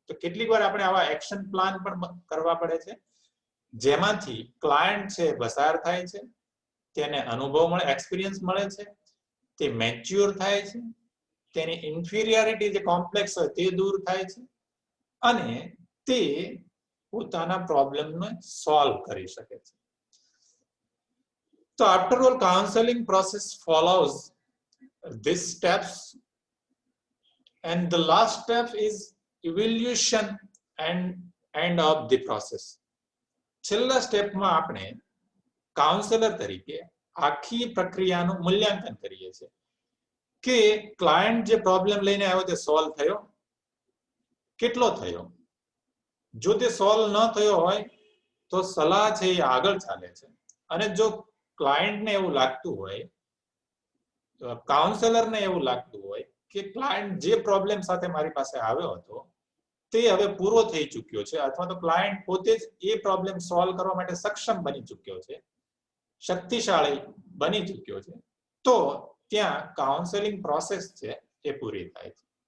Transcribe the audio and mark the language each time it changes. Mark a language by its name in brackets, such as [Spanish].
[Gujarati] તો કેટલીક વાર આપણે આવા એક્શન પ્લાન પણ કરવા પડે છે જેમાંથી ક્લાયન્ટ છે પસાર થાય છે, તેને અનુભવ મળે, એક્સપિરિયન્સ મળે છે, તે મેચ્યોર થાય છે, તેની ઇન્ફિરિયરિટી જે કોમ્પ્લેક્સ હોય તે દૂર થાય છે અને તે પોતાના પ્રોબ્લેમને સોલ્વ કરી શકે છે. [English] તો after all counselling process follows these steps and the last step is evaluation and end of the process. [Gujarati] છેલ્લા સ્ટેપમાં આપણે કાઉન્સેલર તરીકે આખી પ્રક્રિયાનું મૂલ્યાંકન કરીએ છીએ કે ક્લાયન્ટ જે પ્રોબ્લેમ લઈને આવ્યો તે સોલ્વ થયો, કેટલો થયો. જો તે સોલ્વ ન થયો હોય તો સલાહ છે એ આગળ ચાલે છે અને જો ક્લાયન્ટને એવું લાગતું હોય, કાઉન્સેલરને એવું લાગતું હોય કે ક્લાયન્ટ જે પ્રોબ્લેમ સાથે મારી પાસે આવ્યો હતો તે હવે પૂરો થઈ ચૂક્યો છે અથવા તો ક્લાયન્ટ પોતે જ એ પ્રોબ્લેમ સોલ્વ કરવા માટે સક્ષમ બની ચૂક્યો છે, શક્તિશાળી બની ચૂક્યો છે, તો ત્યાં કાઉન્સેલિંગ પ્રોસેસ છે એ પૂરી થાય છે.